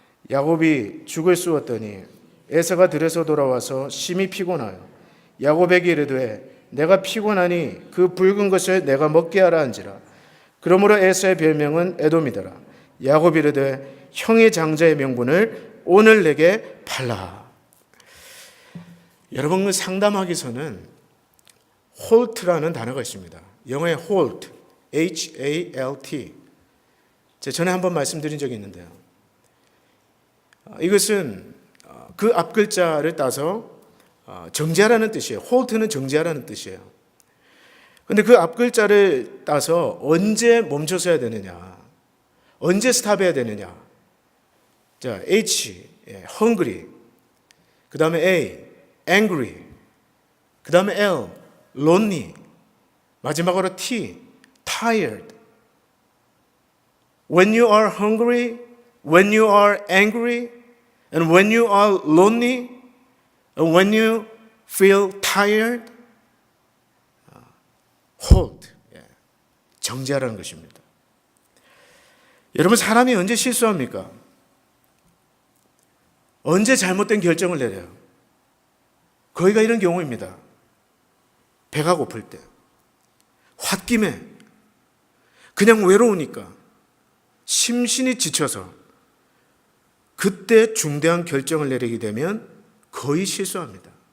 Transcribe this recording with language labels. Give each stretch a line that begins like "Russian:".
Korean: 야곱이 죽을 쑤었더니 에서가 들에서 돌아와서 심히 피곤하여 야곱에게 이르되 내가 피곤하니 그 붉은 것을 내가 먹게 하라 한지라. 그러므로 에서의 별명은 에돔이더라. 야곱이 이르되 형의 장자의 명분을 오늘 내게 팔라. 여러분, 그 상담하기서는 홀트라는 단어가 있습니다. 영어의 hold, H-A-L-T. 제가 전에 한번 말씀드린 적이 있는데요. 이것은 그 앞글자를 따서 정지하라는 뜻이에요. 홀트는 정지하라는 뜻이에요. 그런데 그 앞글자를 따서 언제 멈춰서야 되느냐, 언제 스탑해야 되느냐. 자, H, hungry. 그 다음에 A, angry. 그 다음에 L, lonely.
English: 마지막으로 T, tired. When you are hungry, when you are angry, and when you are lonely, and when you feel tired, hold.
Korean: 정지하라는 것입니다. 여러분, 사람이 언제 실수합니까? 언제 잘못된 결정을 내려요? 거의가 이런 경우입니다. 배가 고플 때, 홧김에, 그냥 외로우니까, 심신이 지쳐서 그때 중대한 결정을 내리게 되면 거의 실수합니다.